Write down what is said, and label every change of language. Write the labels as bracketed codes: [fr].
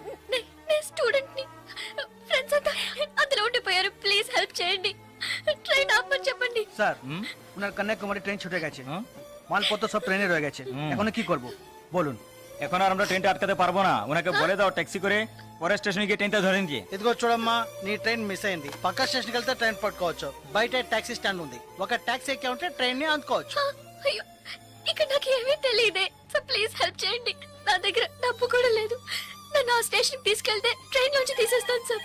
[te] నేను స్టూడెంట్ ని, ఫ్రెండ్స్ అంతా అందులో ఉండిపోయారు. ప్లీజ్ హెల్ప్ చేయండి, ট্রেন ఆపమని చెప్పండి। [bn] স্যার ওনার কন্যাকুমারী ট্রেন ছুটে গেছে, মালপত্র সব ট্রেনে রয়ে গেছে, এখন কি করব বলুন? এখন আর আমরা ট্রেনটা আটকাতে পারবো না, ওনাকে বলে দাও ট্যাক্সি করে পরের স্টেশনে গিয়ে ট্রেনটা ধরে নিয়ে। [te] ఇదిగో చూడమ్మా, నీ ట్రైన్ మిస్ అయింది. పక్క స్టేషన్కి వెళ్తే ట్రైన్ పట్టుకోవచ్చు. బయట టాక్సీ స్టాండ్ ఉంది, ఒక టాక్సీ ఎక్కి ఉంటే ట్రైన్ ని అందుకోవచ్చు. అయ్యో, ఇక్కడ నాకు ఏమీ తెలియదే. సో ప్లీజ్ హెల్ప్ చేయండి, నా దగ్గర డబ్బు కూడా లేదు. నన్ను ఆ స్టేషన్ తీసుకెళ్తే ట్రైన్ నుంచి తీసేస్తాను సార్.